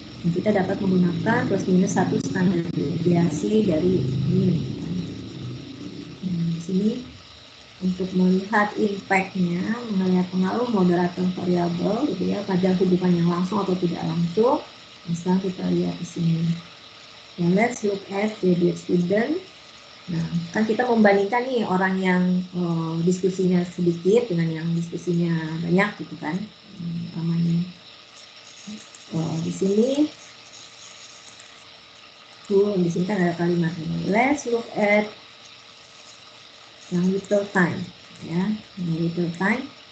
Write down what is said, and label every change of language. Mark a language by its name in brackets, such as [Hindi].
[Indonesian] Dan kita dapat menggunakan plus minus satu standar deviasi dari ini. Di sini untuk melihat impact-nya, melihat pengaruh moderator variabel gitu ya, pada hubungan yang langsung atau tidak langsung. Nah, sekarang kita lihat di sini. [English] Now, let's look at graduate student. [Indonesian] Nah, kan kita membandingkan nih orang yang diskusinya sedikit dengan yang diskusinya banyak gitu kan. Namanya di sini di sini kan ada kalimat ini. [English] Let's look at [Indonesian] yang [English] little time ya, yang little time.